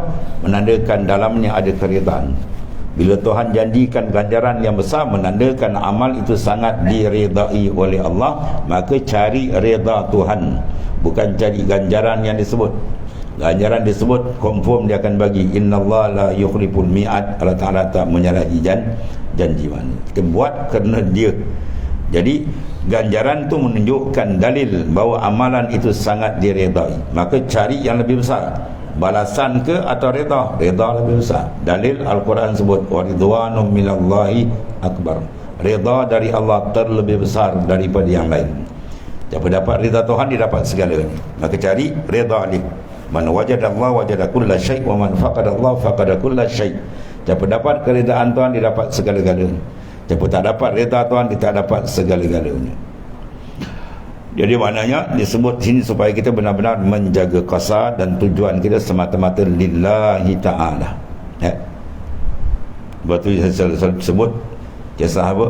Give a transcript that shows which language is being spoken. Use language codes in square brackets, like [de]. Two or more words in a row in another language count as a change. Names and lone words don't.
[ms] Menandakan dalamnya ada keridaan. Bila Tuhan janjikan ganjaran yang besar, menandakan amal itu sangat diredai oleh Allah. Maka cari reda Tuhan, bukan cari ganjaran yang disebut. Ganjaran disebut, confirm dia akan bagi. [ar] إن الله لا يخلف الميعاد. [ms] Allah Ta'ala tak menyalahi janji mana. Kita buat kerana dia. Jadi ganjaran tu menunjukkan dalil bahawa amalan itu sangat diredai. Maka cari yang lebih besar, balasan ke atau reda? Reda lebih besar. Dalil Al-Quran sebut [ar] ورضوان من الله أكبر. [ms] Reda dari Allah terlebih besar daripada yang lain. Siapa dapat reda Tuhan, dia dapat segalanya. Maka cari reda dia. [ar] من وجد الله وجد كل شيء ومن فقد الله فقد كل شيء'. [ms] Siapa dapat keredaan Tuhan, dia dapat segala-galanya. Siapa tak dapat reda Tuhan, dia tak dapat segala-galanya. Jadi maknanya disebut sini supaya kita benar-benar menjaga qasad dan tujuan kita semata-mata [ar] لله تعالى. [ms] Ya. Sebab tu saya sebut kisah apa?